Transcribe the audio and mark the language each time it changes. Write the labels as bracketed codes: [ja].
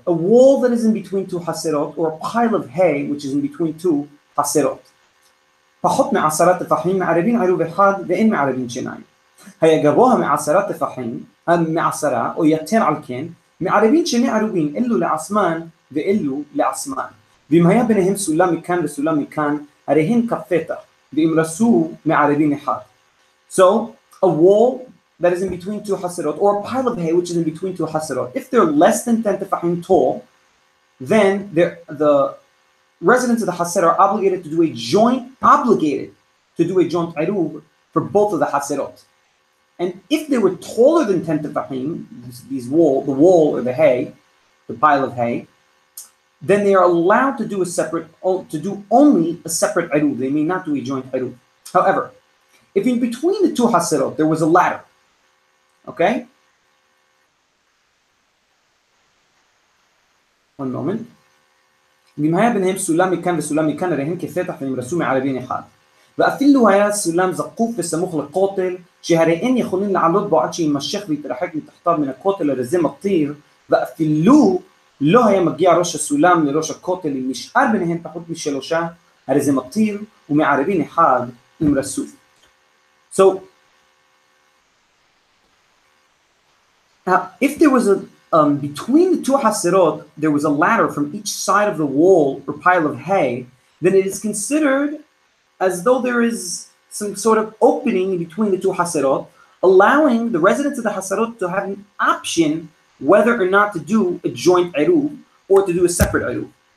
[en] A wall that is in between two חסרות, or a pile of hay which is in between two חסרות. [he] פחות מ10 טפחים מערבין עירוב אחד ואין מערבין שניים. היה גבוה מ10 טפחים, מ10 או יותר על כן, מערבין שני עירובין, אלו לעצמן ואלו לעצמן. ואם היה ביניהם סולם מכאן וסולם מכאן, הרי הן כפתח, ואם רסו מערבין אחד. [en] So, a wall that is in between two hasirot, or a pile of hay which is in between two hasirot, if they're less than 10 tefachim tall, then the residents of the hasir are obligated to do a joint iruv for both of the hasirot. And if they were taller than 10 tefachim, the wall or the hay, the pile of hay, then they are allowed to do only a separate iruv. They may not do a joint iruv. However, if in between the two hasirot there was a ladder, okay? One moment. [he] ואם היה ביניהם סולם מכאן וסולם מכאן, הרי הם כפתח והם רסו מערבין אחד. ואפילו היה סולם זקוף וסמוך לכותל, שהרי אין יכולים לעלות בו עד שימשך ויתרחק מתחתיו מן הכותל, הרי זה מטיר, ואפילו לא היה מגיע ראש הסולם לראש הכותל, אם נשאר ביניהם פחות משלושה, הרי זה מטיר ומערבין אחד עם רסו. [en] So, if there was between the two hasirot, there was a ladder from each side of the wall or pile of hay, then it is considered as though there is some sort of opening between the two hasirot, allowing the residents of the hasirot to have an option whether or not to do a joint iruv or to do a separate iruv.